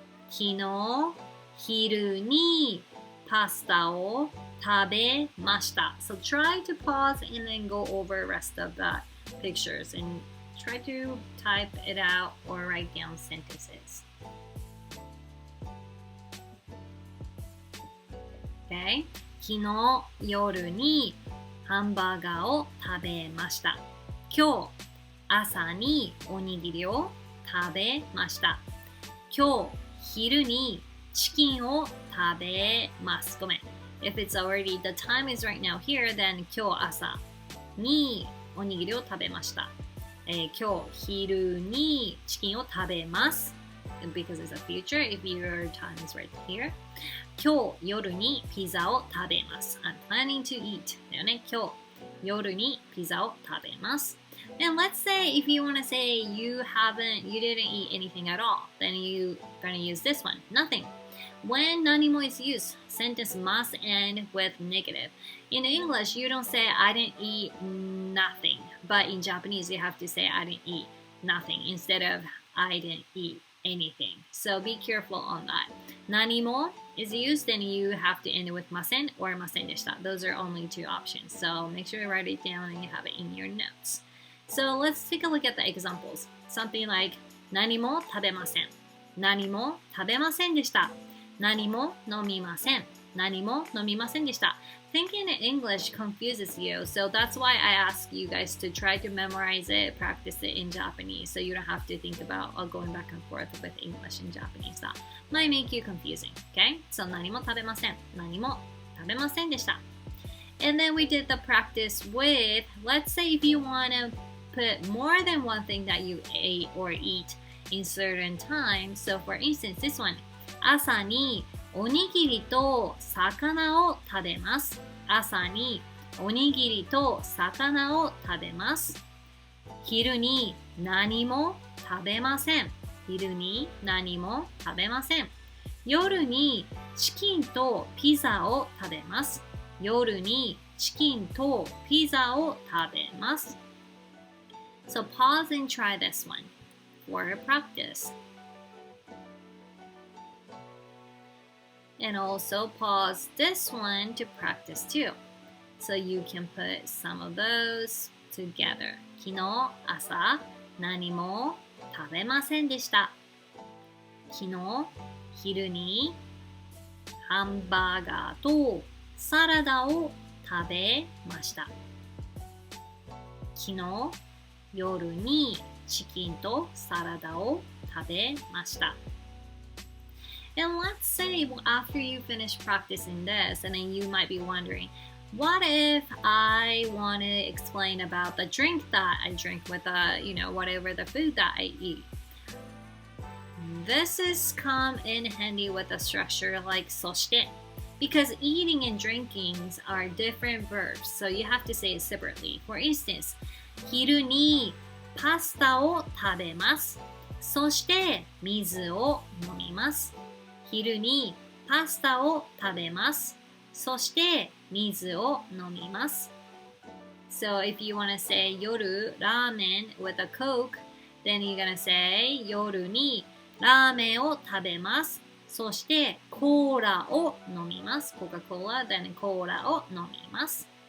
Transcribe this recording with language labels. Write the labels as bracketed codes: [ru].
[ja] 昨日昼にパスタを食べました。 [en] So try to pause and then go over rest of the pictures and try to type it out or write down sentences. Okay? [ja] 昨日夜にハンバーガーを食べました。今日朝におにぎりを食べました。今日昼にチキンを食べます。ごめん。 [en] If it's already, the time is right now here, then [ja] 今日朝におにぎりを食べました。今日昼にチキンを食べます。 [en] Because it's a future, if your time is right here. [ja] 今日夜にピザを食べます。 [en] I'm planning to eat. [ja] だよね。今日夜にピザを食べます。 [en] And let's say if you want to say you didn't eat anything at all, then you're going to use this one. Nothing. When 何も is used, sentence must end with negative. In English, you don't say I didn't eat nothing. But in Japanese, you have to say I didn't eat nothing instead of I didn't eat anything. So be careful on that. 何も is used, then you have to end it with ません or ませんでした. Those are only two options. So make sure you write it down and you have it in your notes. So let's take a look at the examples. [ja] Something like 何も食べません。何も食べませんでした。何も飲みません。何も飲みませんでした。 [en] Thinking in English confuses you, so that's why I ask you guys to try to memorize it, practice it in Japanese, so you don't have to think about going back and forth with English and Japanese. That might make you confusing, okay? [ja] So 何も食べません。何も食べませんでした。 [en] And then we did the practice with, let's say if you want to put more than one thing that you ate or eat in certain time. So for instance, this one. [ja] 朝におにぎりと魚を食べます。朝におにぎりと魚を食べます。昼に何も食べません。昼に何も食べません。夜にチキンとピザを食べます。夜にチキンとピザを食べます。 [en] So pause and try this one for practice. And also pause this one to practice too. So you can put some of those together. [ja] 昨日朝何も食べませんでした。昨日昼にハンバーガーとサラダを食べました。昨日夜にチキンとサラダを食べました。 [en] And let's say after you finish practicing this, and then you might be wondering, what if I want to explain about the drink that I drink with whatever the food that I eat? This is come in handy with a structure like そして because eating and drinking are different verbs, so you have to say it separately. For instance, [ja] 昼にパスタを食べます。そして水を飲みます。昼にパスタを食べます。そして水を飲みます。 [en] So if you want to say 夜ラーメン with a Coke, then you're gonna say [ja] 夜にラーメンを食べます。そしてコーラを飲みます。 [en] Coca-Cola, then [ja] コーラを飲みます。